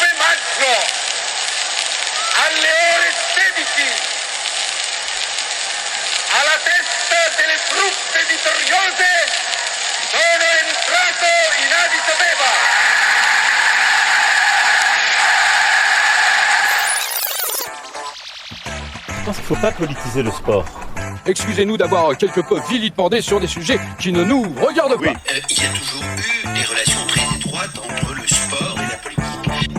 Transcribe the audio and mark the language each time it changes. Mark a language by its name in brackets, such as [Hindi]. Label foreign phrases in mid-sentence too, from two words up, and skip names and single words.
[Italian] maggio, alle ore 16, alla testa delle truppe vittoriose, sono entrato in Addis Abeba. [French] Je pense qu'il ne faut pas politiser le sport. Excusez-nous d'avoir quelque peu vilipendé sur des sujets qui ne nous regardent pas. Il y a toujours eu des relations très étroites entre le sport et la politique.